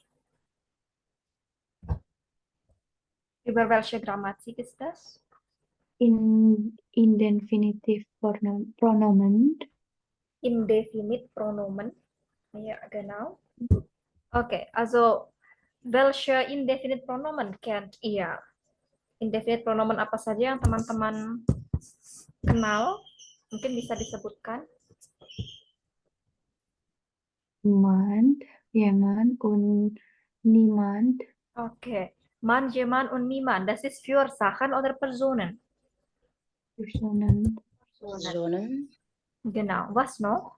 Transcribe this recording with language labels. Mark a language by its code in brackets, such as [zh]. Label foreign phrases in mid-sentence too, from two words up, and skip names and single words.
[de] Über welche Grammatik ist das? In Indefinitiv Pronomen. Indefinite Pronomen. Ja, genau. Okay, also welche Indefinite Pronomen kennt ihr? Indefinite Pronomen [id] apa saja yang teman-teman kenal? Mungkin bisa disebutkan. [de] Niemand, jemand und niemand. Okay. Man, jemand und niemand. Das ist für Sachen oder Personen. Personen. Personen, Genau. Was noch?